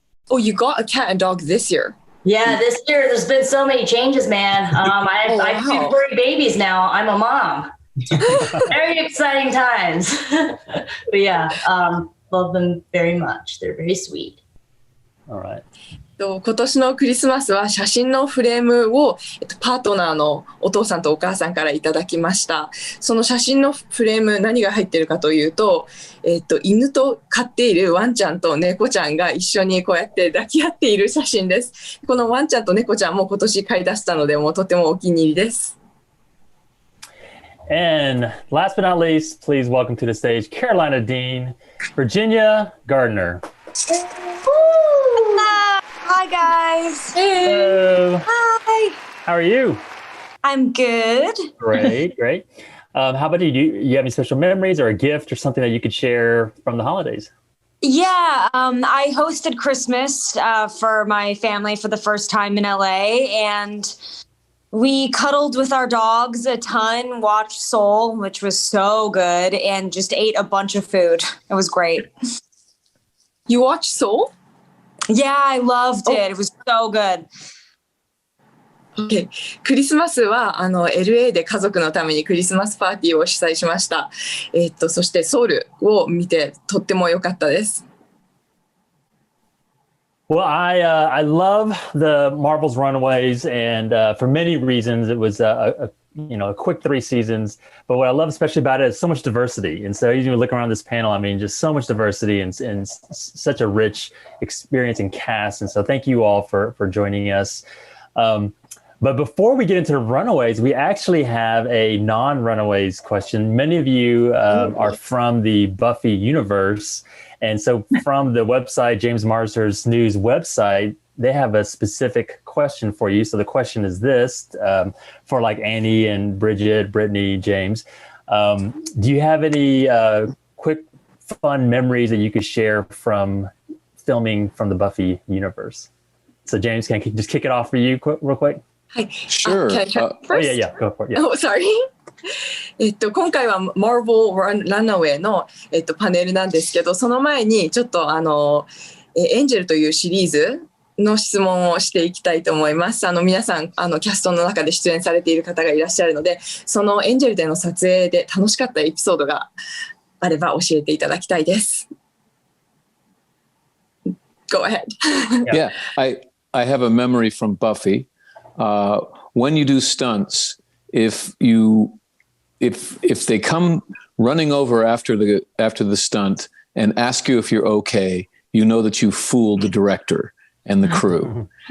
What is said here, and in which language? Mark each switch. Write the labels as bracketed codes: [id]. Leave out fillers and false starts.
[en] Oh, you got a cat and dog this year? Yeah, this year there's been so many changes, man. I have two furry babies now. I'm a mom. Very exciting times. But yeah, love them very much. They're very sweet. All right. [ja] 今年のクリスマスは写真のフレームをパートナーのお父さんとお母さんからいただきました。その写真のフレーム何が入っているかというと、犬と飼っているワンちゃんと猫ちゃんが一緒にこうやって抱き合っている写真です。このワンちゃんと猫ちゃんも今年飼い出したのでもうとてもお気に入りです。 [en] And last but not least, please welcome to the stage Karolina Dean, Virginia Gardner. Hi guys. Hello. Hi. How are you? I'm good. Great. How about you? Do you have any special memories or a gift or something that you could share from the holidays? Yeah, I hosted Christmas for my family for the first time in LA, and we cuddled with our dogs a ton, watched Soul, which was so good, and just ate a bunch of food. It was great. You watched Soul? Yeah, I loved it. It was so good. Okay. [ja] クリスマスはLA で家族のためにクリスマスパーティーを主催しました。そしてソウルを見てとっても良かったです。 [en] Well, I love the Marvel's Runaways, and for many reasons, it was a quick 3 seasons. But what I love especially about it is so much diversity. And so, you look around this panel, I mean, just so much diversity and such a rich experience and cast. And so, thank you all for joining us. But before we get into the Runaways, we actually have a non-Runaways question. Many of you are from the Buffy universe. And so from the website, James Marsters News website, they have a specific question for you. So the question is this, for like Annie and Brigid, Brittany, James. Do you have any quick, fun memories that you could share from filming from the Buffy universe? So James, can I just kick it off for you real quick? Sure. Can I try first? Yeah, go for it. Yeah. Oh, sorry. [ja] 今回は Marvel Runaway の、パネルなんですけど、その前にちょっとエンジェルというシリーズの質問をしていきたいと思います。皆さんキャストの中で出演されている方がいらっしゃるので、そのエンジェルでの撮影で楽しかったエピソードがあれば教えていただきたいです。 [en] Go ahead. Yeah, I have a memory from Buffy. When you do stunts, if they come running over after the stunt and ask you if you're okay, you know that you fooled the director and the crew.